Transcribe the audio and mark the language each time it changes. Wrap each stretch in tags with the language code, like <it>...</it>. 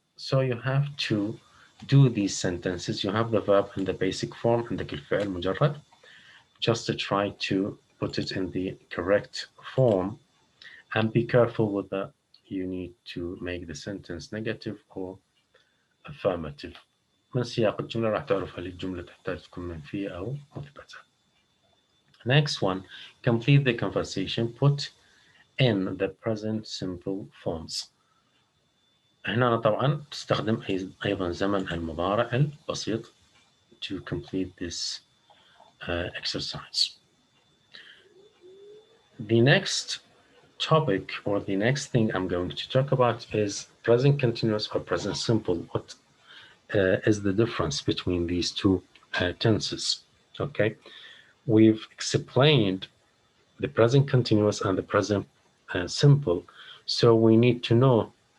<en>So you have to do these sentences. You have the verb in the basic form</en> <ar>عندك الفعل مجرد.</ar> <en>Just to try to put it in the correct form, and be careful whether you need to make the sentence negative or affirmative.</en> <ar>من سياق الجملة راح تعرف هل الجملة تحتاج تكون منفية أو مثبتة.</ar> <en>Next one, complete the conversation. Put in the present simple forms.</en> <ar>هنا طبعا تستخدم أيضا زمن المضارع البسيط</ar> <en>to complete this exercise. The next topic, or the next thing I'm going to talk about, is present continuous or present simple. What is the difference between these two tenses? Okay, we've explained the present continuous and the present simple, so we need to know</en>